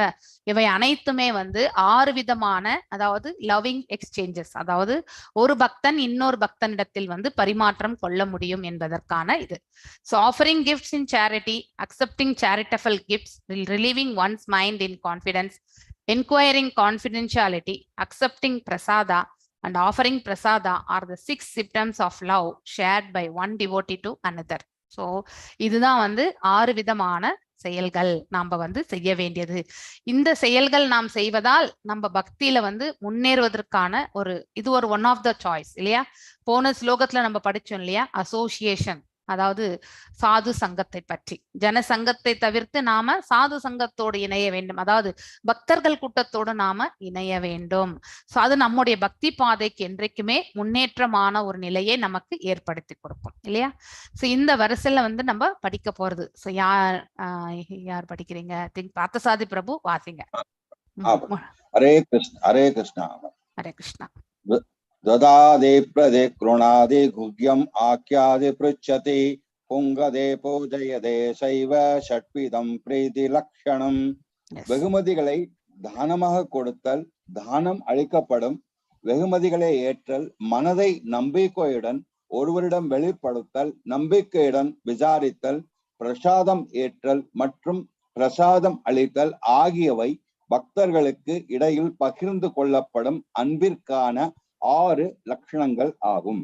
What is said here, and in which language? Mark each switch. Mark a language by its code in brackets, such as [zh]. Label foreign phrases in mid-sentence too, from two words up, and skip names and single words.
[ta] இவை அனைத்துமே வந்து 6 விதமான, அதாவது [en] loving exchanges, [ta] அதாவது ஒரு பக்தன் இன்னொரு பக்தனிடத்தில் வந்து பரிமாற்றம் கொள்ள முடியும் என்பதற்கான இது. [en] so offering gifts in charity, accepting charitable gifts, relieving one's mind in confidence, enquiring confidentiality, accepting prasada and offering prasada are the 6 symptoms of love shared by one devotee to another. [ta] ஸோ இதுதான் வந்து 6 விதமான செயல்கள் நாம வந்து செய்ய வேண்டியது. இந்த செயல்கள் நாம் செய்வதால் நம்ம பக்தியில வந்து முன்னேறுவதற்கான இது ஒரு [en] one of the choice [ta] இல்லையா. போன ஸ்லோகத்துல நம்ம படிச்சோம் இல்லையா, அசோசியேஷன், அதாவது சாது சங்கத்தை பற்றி. ஜன சங்கத்தை தவிர்த்து நாம சாது சங்கத்தோடு இணைய வேண்டும், அதாவது பக்தர்கள் கூட்டத்தோடு நாம இணைய வேண்டும். சோ அது நம்முடைய பக்தி பாதைக்கு என்றைக்குமே முன்னேற்றமான ஒரு நிலையை நமக்கு ஏற்படுத்தி கொடுக்கும் இல்லையா. சோ இந்த வரிசையில வந்து நம்ம படிக்க போறது. சோ யார் படிக்கிறீங்க? திங்க் பார்த்தசாதி பிரபு வாசிங்க. ஹரே கிருஷ்ணா. ஹரே கிருஷ்ணா. ஹரே கிருஷ்ணா. [sa] ददादे प्रदे कृणादे गुह्यम आख्यादे पृच्छते पुंगदे पूजयदे शैव षट्विदं प्रीति लक्षणம். [ta] வெகுமதிகளை தானமாக கொடுத்தல், தானம் அளிக்கப்படும். வெகுமதிகளை ஏற்றல், மனதை நம்பிக்கையுடன் ஒருவரிடம் வெளிப்படுத்தல், நம்பிக்கையுடன் விசாரித்தல், பிரசாதம் ஏற்றல் மற்றும் பிரசாதம் அளித்தல் ஆகியவை பக்தர்களுக்கு இடையில் பகிர்ந்து கொள்ளப்படும் அன்பிற்கான 6 லட்சணங்கள் ஆகும்.